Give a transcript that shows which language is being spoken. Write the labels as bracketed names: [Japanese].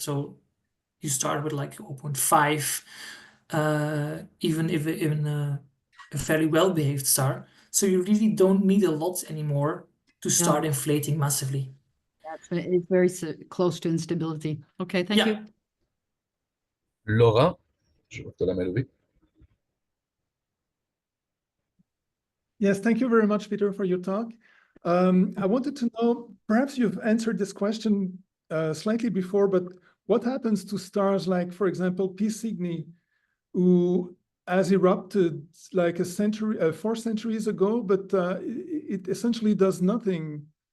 [English] So you start with like 0.5, even if a fairly well-behaved star. So you really don't need a lot anymore to start inflating massively. It's very close to instability. Okay, thank you. [French] Laura, je vois que tu as la main levée. [English] Yes, thank you very much, Pieter, for your talk. I wanted to know, perhaps you've answered this question slightly before, but what happens to stars like, for example, P Cygni, who has erupted like 4 centuries ago, but it essentially does nothing.